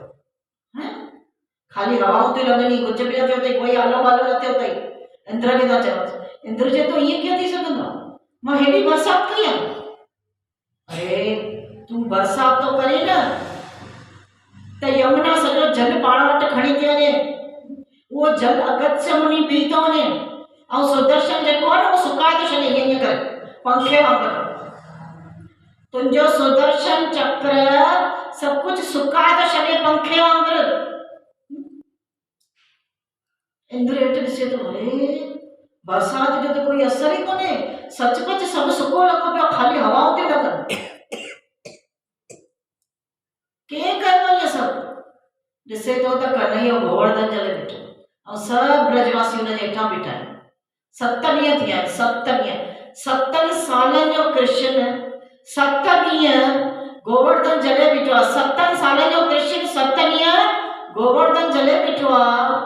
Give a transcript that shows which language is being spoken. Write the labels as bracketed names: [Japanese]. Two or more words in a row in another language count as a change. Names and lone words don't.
[Sindhi] खाली हवाऊं थी लॻनि, कुझु बि न थियो अथई, कोई आलो बालो न थियो अथई। इंद्र खे था चवनि, इंद्र चए थो ईअं कीअं थी सघंदो आहे, मां हेॾी बरसाति कई आहे। अरे तूं बरसाति तो करे न त यमुना सॼो जल पाण वटि खणी थी वञे, उहो जल अगस्त्य मुनि पी थो वञे, ऐं सुदर्शन जेको आहे न उहो सुकाए थो छॾे ईअं ईअं करे पंखे वांगुरु। तुंहिंजो सुदर्शन चक्र सभु कुझु सुकाए थो छॾे पंखे वांगुरु। इंद्र हेठि ॾिसे थो, अरे बरसाति जो त कोई असर ई कोन्हे, सचुपचु सभु सुको लॻो पियो, खाली हवाऊं थी लॻनि। केरु कयो इहो सभु? ॾिसे थो त कन्हैया गोवर्धन जल बीठो ऐं सभु ब्रजवासी हुनजे हेठां बीठा आहिनि। 7 ॾींहं थी विया आहिनि, 7 ॾींहं, 7 सालनि जो कृष्ण 7 ॾींहं गोवर्धन जले बीठो आहे। 7 सालनि जो कृष्ण 7 ॾींहं गोवर्धन जले बीठो आहे।